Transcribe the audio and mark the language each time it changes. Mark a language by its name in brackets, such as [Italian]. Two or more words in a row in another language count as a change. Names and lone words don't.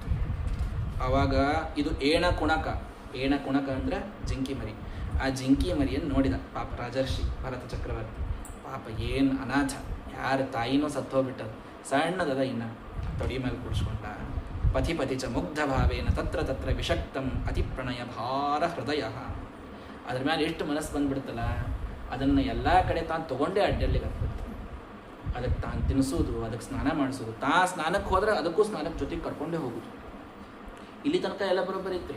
[Kannada] ಆವಾಗ ಇದು [Sanskrit] ಏಣ ಕುಣಕ [Kannada] ಅಂದ್ರೆ ಜಿಂಕಿ ಮರಿ. ಆ ಜಿಂಕಿ ಮರಿಯನ್ನು ನೋಡಿದ ಪಾಪ ರಾಜರ್ಷಿ ಭರತ ಚಕ್ರವರ್ತಿ. ಪಾಪ ಏನು ಅನಾಥ, ಯಾರ ತಾಯಿನೂ ಸತ್ತು ಹೋಗ್ಬಿಟ್ಟದು, ಸಣ್ಣದದ ಇನ್ನ ತೊಡಿ ಮೇಲೆ ಕೂಡಿಸ್ಕೊಂಡ. [Sanskrit] ಪತಿ ಚ ಮುಗ್ಧ ಭಾವೇನ ತತ್ರ ತತ್ರ ವಿಷಕ್ತಂ ಅತಿ ಪ್ರಣಯ ಭಾರ ಹೃದಯ. [Kannada] ಅದ್ರ ಮೇಲೆ ಎಷ್ಟು ಮನಸ್ಸು ಬಂದ್ಬಿಡ್ತಲ್ಲ, ಅದನ್ನು ಎಲ್ಲ ಕಡೆ ತಾನು ತೊಗೊಂಡೇ ಅಡ್ಡಲ್ಲಿಗೆ ಹಾಕ್ಬಿಡ್ತು. ಅದಕ್ಕೆ ತಾನು ತಿನ್ನಿಸೋದು, ಅದಕ್ಕೆ ಸ್ನಾನ ಮಾಡಿಸೋದು, ಸ್ನಾನಕ್ಕೆ ಹೋದ್ರೆ ಅದಕ್ಕೂ ಸ್ನಾನಕ್ಕೆ ಜೊತೆಗೆ ಕರ್ಕೊಂಡೇ ಹೋಗುದು. ಇಲ್ಲಿ ತನಕ ಎಲ್ಲ ಬರೋಬ್ಬರಿ ಇತ್ತು.